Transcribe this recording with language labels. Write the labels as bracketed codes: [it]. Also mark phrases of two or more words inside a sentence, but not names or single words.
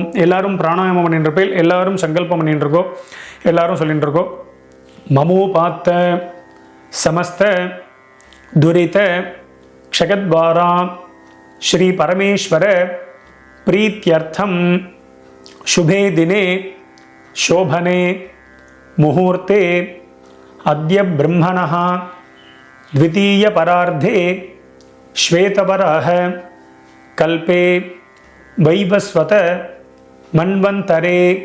[ta] எல்லாரும் பிராணாயாமம் பண்ணிட்டு இருப்பேன். எல்லாரும் சங்கல்பம் பண்ணிட்டு இருக்கோம். எல்லாரும் சொல்லிட்டு இருக்கோம். [sa] ममोपात्त समस्त दुरित क्षयद्वारा श्री परमेश्वर प्रीत्यर्थं शुभे दिने शोभने मुहूर्ते अद्य ब्रह्मणः द्वितीय परार्धे श्वेतवराह कल्पे वैवस्वत मन्वन्तरे